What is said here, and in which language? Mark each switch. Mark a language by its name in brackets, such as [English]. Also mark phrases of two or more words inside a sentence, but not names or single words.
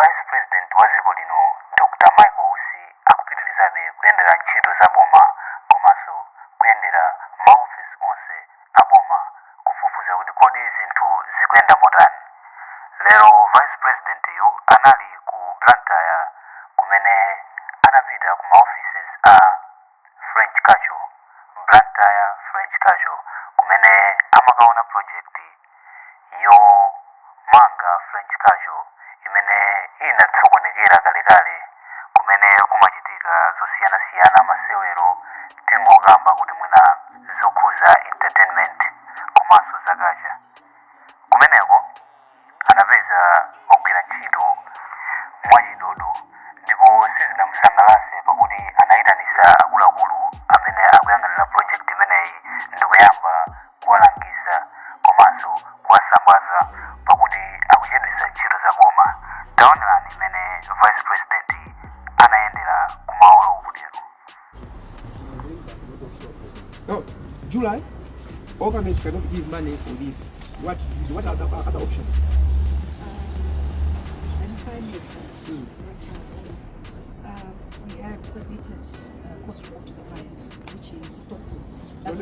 [Nyanja] President wa dziko lino Dr. Michael Usi akupitirizabe kuyendera ntchito za boma komanso kuyendera maofisi onse a boma kufufuza kuti kodi zinthu zikuyenda motani. Lero Vice President yu anali ku Blantyre kumene anapita ku maofisi a French Culture, Blantyre French Culture, kumene amakaona project yo manga [English] French Culture [Nyanja] imene inatsokonekera kalekale kumene kumachitika zosiyana-siyana masewero tingokamba kuti mwina zokhuza entertainment komanso zakacha. Kumeneko anapeza ogwira ntchito mwachidodo ndipo sizinamusangalatse pakuti anayitanisa akuluakulu amene akuyang'anira project imeneyi ndikuyamba kuwalangiza komanso kuwasambwaza pakuti akuchedwetsa ntchito za boma. Taonani imene Vice President anayendera kumaolo kutero. [English] Now, July, government cannot give money for this. What are the other options? And Prime Minister, we have submitted a cost report to the client, which is stockproof.